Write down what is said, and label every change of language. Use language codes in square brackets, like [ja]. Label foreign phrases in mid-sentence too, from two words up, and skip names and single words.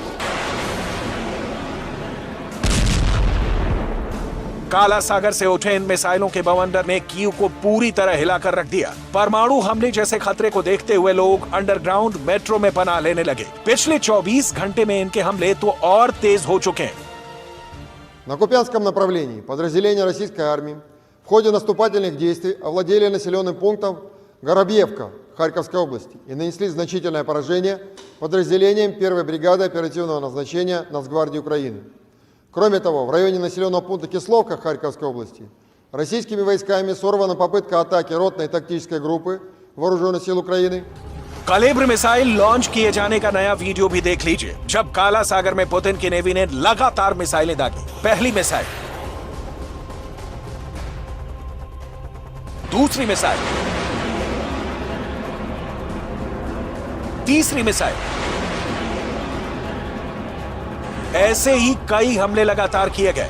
[hi] काला सागर से उठे इन मिसाइलों के बवंडर ने कीव को पूरी तरह हिलाकर रख दिया। परमाणु हमले जैसे खतरे को देखते हुए लोग [en] underground metro [hi] में पनाह लेने लगे। पिछले 24 घंटे में इनके हमले तो और तेज हो चुके हैं। [ru] На Купянском направлении подразделения российской армии в ходе наступательных действий овладели населенным пунктом Горобьевка Харьковской области и нанесли значительное поражение подразделениям 1-й бригады оперативного назначения Нацгвардии Украины. Кроме того, в районе населенного пункта Кисловка Харьковской области российскими войсками сорвана попытка атаки ротной тактической группы Вооруженных сил Украины. [hi] कलिब्र मिसाइल लॉन्च किए जाने का नया वीडियो भी देख लीजिए, जब काला सागर में पुतिन की नेवी ने लगातार मिसाइलें दागी। पहली मिसाइल, दूसरी मिसाइल, तीसरी मिसाइल, ऐसे ही कई हमले लगातार किए गए।